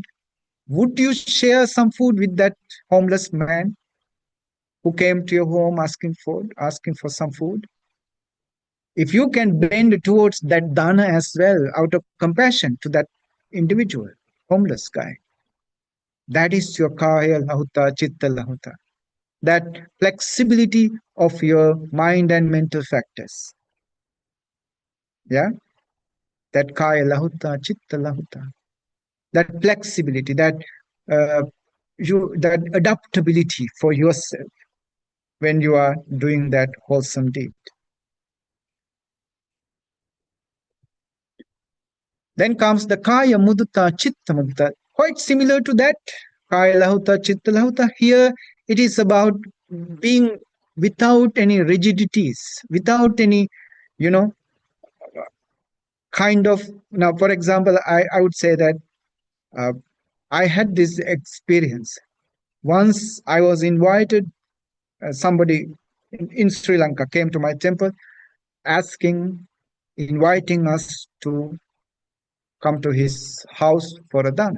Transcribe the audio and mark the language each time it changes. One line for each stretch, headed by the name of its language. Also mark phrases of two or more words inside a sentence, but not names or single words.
English: Would you share some food with that homeless man who came to your home asking for some food? If you can bend towards that dana as well, out of compassion to that individual, homeless guy, that is your
Pali: kaya lahuta, chitta lahuta.
English: That flexibility of your mind and mental factors. Yeah?
Pali: That kaya lahuta, chitta lahuta.
English: That flexibility, that that adaptability for yourself when you are doing that wholesome deed. Then comes the
Pali: kaya mudita, chitta mudita.
English: Quite similar to that.
Pali: Kaya lahuta, chitta lahuta.
English: Here it is about being without any rigidities, without any, you know, kind of. Now, for example, I would say that uh, I had this experience. Once I was invited, somebody in Sri Lanka came to my temple inviting us to come to his house for a dana.